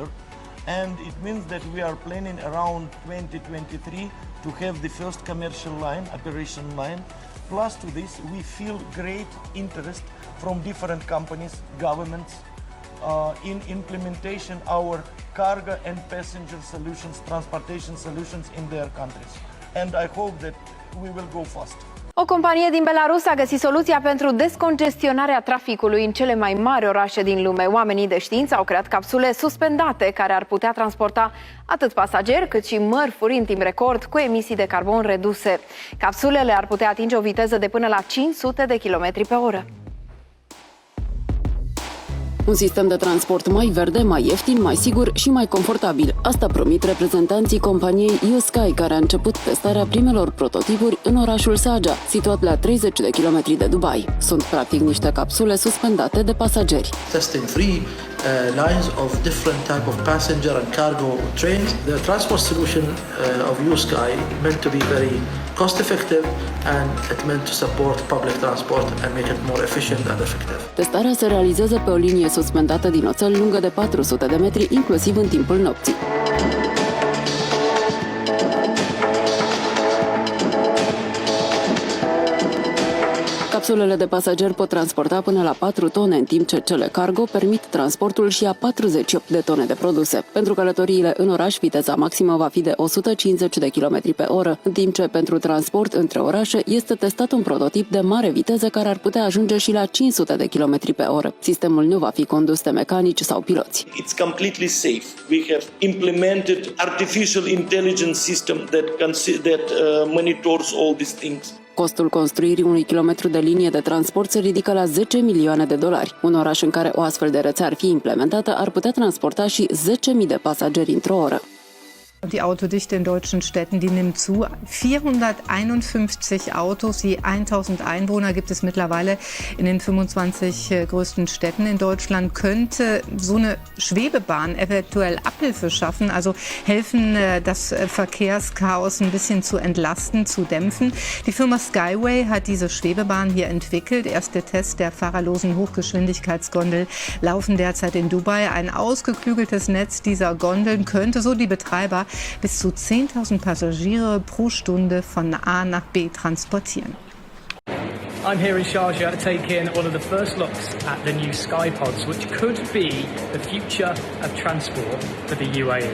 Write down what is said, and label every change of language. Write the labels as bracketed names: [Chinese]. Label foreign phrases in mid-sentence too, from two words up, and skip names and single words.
[English] And it means that we are planning around 2023 to have the first commercial line, operation line. Plus to this, we feel great interest from different companies, governments, in implementation our cargo and passenger solutions, transportation solutions in their countries. And I hope that we will go fast. [Romanian] O companie din Belarus a găsit soluția pentru descongestionarea traficului în cele mai mari orașe din lume. Oamenii de știință au creat capsule suspendate care ar putea transporta atât pasageri cât și mărfuri în timp record cu emisii de carbon reduse. Capsulele ar putea atinge o viteză de până la 500 de km pe oră. Un sistem de transport mai verde, mai ieftin, mai sigur și mai confortabil. Asta promit reprezentanții companiei Usky, care a început testarea primelor prototipuri în orașul Sharjah, situat la 30 de kilometri de Dubai. Sunt practic niște capsule suspendate de pasageri. [English] Testing 3 lines of different type of passenger and cargo trains. The transport solution of Usky meant to be very cost effective, and it meant to support public transport and make it more efficient and effective. [Romanian] Testarea se realizează pe o linie suspendată din oțel lungă de 400 de metri, inclusiv în timpul nopții. Capsulele de pasageri pot transporta până la 4 tone, în timp ce cele cargo permit transportul și a 48 de tone de produse. Pentru călătoriile în oraș, viteza maximă va fi de 150 de km pe oră, în timp ce pentru transport între orașe este testat un prototip de mare viteză care ar putea ajunge și la 500 de km pe oră. Sistemul nu va fi condus de mecanici sau piloți. [English] It's completely safe. We have implemented artificial intelligence system that monitors all these things. [Romanian] Costul construirii unui kilometru de linie de transport se ridică la 10 milioane de dolari. Un oraș în care o astfel de rețea ar fi implementată ar putea transporta și 10.000 de pasageri într-o oră. [German] Die Autodichte in deutschen Städten, die nimmt zu. 451 Autos je 1000 Einwohner gibt es mittlerweile in den 25 größten Städten in Deutschland. Könnte so eine Schwebebahn eventuell Abhilfe schaffen, also helfen, das Verkehrschaos ein bisschen zu entlasten, zu dämpfen. Die Firma SkyWay hat diese Schwebebahn hier entwickelt. Erste Tests der fahrerlosen Hochgeschwindigkeitsgondel laufen derzeit in Dubai. Ein ausgeklügeltes Netz dieser Gondeln könnte so die Betreiber bis zu 10.000 Passagiere pro Stunde von A nach B transportieren. [English] I'm here in Sharjah taking one of the first looks at the new Sky Pods, which could be the future of transport for the UAE.